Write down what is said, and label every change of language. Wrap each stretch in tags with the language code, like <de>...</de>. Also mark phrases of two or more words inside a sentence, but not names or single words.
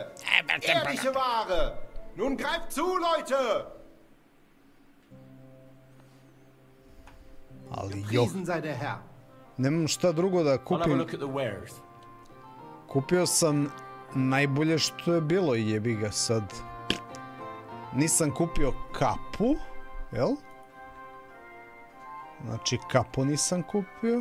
<de>Ehrliche Ware! Nun greift zu, Leute!</de> <sr>Ali jo,</sr> <de>Gepriesen sei der Herr.</de> <sr>nemam šta drugo da</sr> <en>I'll have a</en> <sr>kupim.</sr> <en>look at the wares.</en> <sr>Kupio sam najbolje što je bilo, jebi ga sad. Nisam kupio kapu, jel? Znači kapu nisam kupio.</sr>